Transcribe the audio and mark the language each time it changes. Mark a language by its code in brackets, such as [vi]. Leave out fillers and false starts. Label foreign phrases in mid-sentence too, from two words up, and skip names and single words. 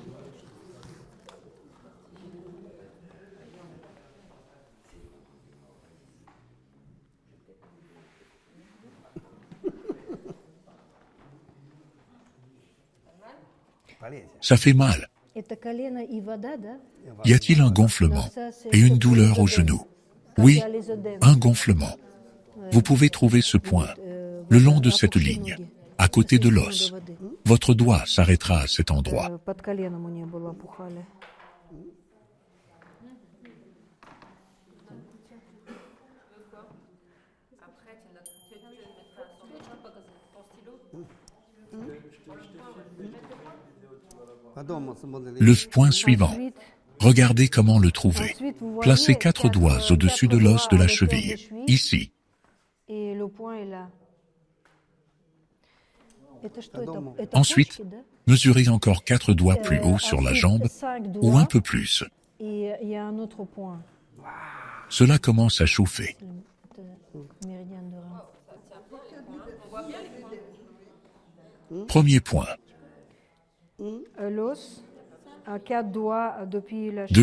[fr] Ça fait mal. [ru] Это колено и вода, да? [fr] Y a-t-il un gonflement et une douleur au genou? Oui, un gonflement. Vous pouvez trouver ce point le long de cette ligne, à côté de l'os. Votre doigt s'arrêtera à cet endroit. [ru] Под коленом у нее было опухали. [fr] Le point suivant. Ensuite, Regardez comment le trouver. ensuite, vous voyez Placez 4 doigts au-dessus de l'os de la cheville, ici. Et le point est là. [ru] Это что это? Это [fr] Ensuite, [ru] почки, да? [fr] mesurez encore 4 doigts plus haut sur la Ensuite, jambe 5 ou doigts, un peu plus. et il y a un autre point. Cela commence à chauffer. Это méridien de rein. Premier point. L'os, à 4 doigts depuis la cheville.